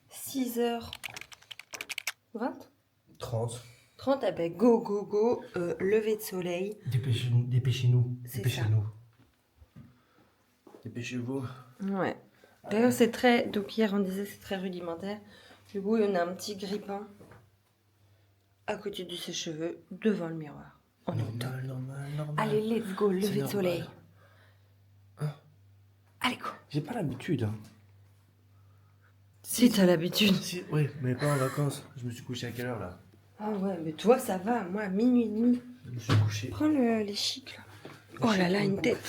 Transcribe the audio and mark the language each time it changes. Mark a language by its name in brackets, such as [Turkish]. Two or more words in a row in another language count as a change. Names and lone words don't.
[French] 6h20 30. 30, eh ben [English] go, go, go, [French] lever de soleil. Dépêchez-nous. C'est Dépêchez-nous. Dépêchez-vous. Ouais. D'ailleurs, c'est très... Donc hier, on disait c'est très rudimentaire. Du coup, on a un petit grippin à côté de ses cheveux, devant le miroir. On est au top. Normal. Allez, [English] let's go, [French] lever de normal. soleil. Hein? Allez, go. J'ai pas l'habitude. Hein. Si, t'as l'habitude. Si, oui, mais pas en vacances. Je me suis couché à quelle heure là? Ah ouais, mais toi, ça va. Moi, à minuit et demi. Je me suis couché. Prends les chics, là. Oh là là, une tête.